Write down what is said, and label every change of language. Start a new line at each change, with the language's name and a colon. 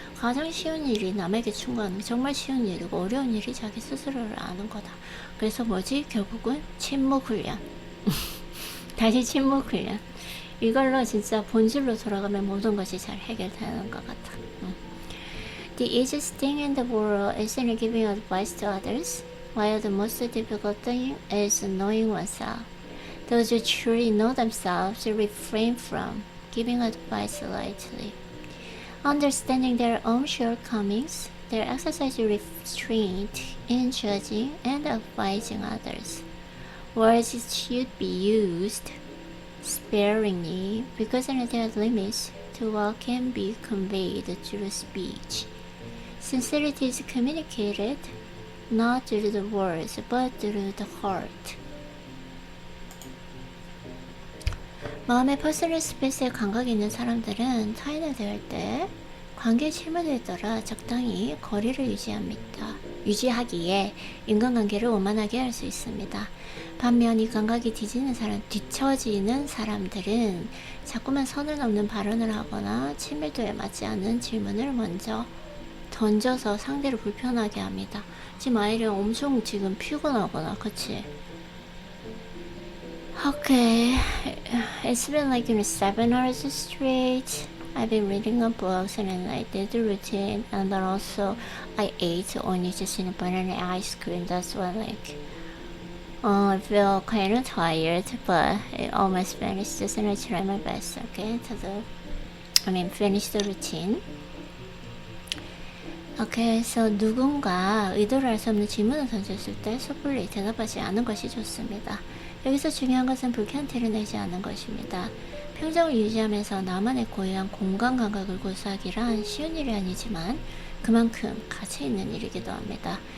Korean: 가장 쉬운 일이 남에게 충고하는 게 정말 쉬운 일이고 어려운 일이 자기 스스로를 아는 거다. 그래서 뭐지? 결국은 침묵 훈련. 다시 침묵 훈련. 이걸로 진짜 본질로 돌아가면 모든 것이 잘 해결되는 것 같아.
English: The easiest thing in the world isn't giving advice to others, while the most difficult thing is knowing oneself. Those who truly know themselves refrain from giving advice lightly. Understanding their own shortcomings, they exercise restraint in judging and advising others. Words should be used sparingly because there are limits to what can be conveyed through speech. Sincerity is communicated not through the words but through the heart.
Korean: 마음의 퍼스널 스페이스에 감각이 있는 사람들은 타인을 대할 때 관계 실무에 따라 적당히 거리를 유지하기에 인간관계를 원만하게 할 수 있습니다. 반면 이 감각이 뒤처지는 사람들은 자꾸만 선을 넘는 발언을 하거나 친밀도에 맞지 않는 질문을 먼저 던져서 상대를 불편하게 합니다. 지금 아이를 엄청 지금 피곤하거나, 그치?
English: Okay, it's been like 7 hours straight. I've been reading up books and then I did the routine and then also I ate only just banana ice cream. That's why I feel kind of tired, but I almost finished this and I try my best, okay, finish the routine.
Korean: Okay, so 누군가 의도를 알 수 없는 질문을 던졌을 때 섣불리 대답하지 않은 것이 좋습니다. 여기서 중요한 것은 불쾌한 티를 내지 않는 것입니다. 평정을 유지하면서 나만의 고유한 공간 감각을 고수하기란 쉬운 일이 아니지만 그만큼 가치 있는 일이기도 합니다.